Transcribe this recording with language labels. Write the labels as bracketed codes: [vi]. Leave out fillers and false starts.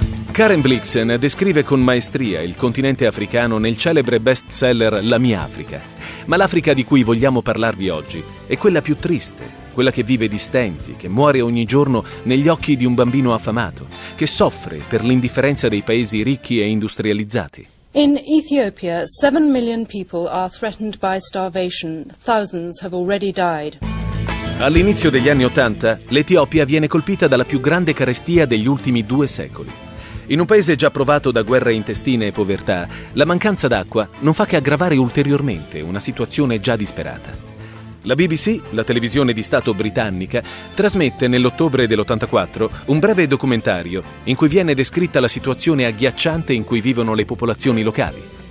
[it] Karen Blixen descrive con maestria il continente africano nel celebre bestseller La mia Africa. Ma l'Africa di cui vogliamo parlarvi oggi è quella più triste, quella che vive di stenti, che muore ogni giorno negli occhi di un bambino affamato, che soffre per l'indifferenza dei paesi ricchi e industrializzati. [en] In Ethiopia, 7 million people are threatened by starvation. Thousands have already died. [it] All'inizio degli anni Ottanta, l'Etiopia viene colpita dalla più grande carestia degli ultimi due secoli. In un paese già provato da guerre intestine e povertà, la mancanza d'acqua non fa che aggravare ulteriormente una situazione già disperata. La BBC, la televisione di Stato britannica, trasmette nell'ottobre dell'84 un breve documentario in cui viene descritta la situazione agghiacciante in cui vivono le popolazioni locali.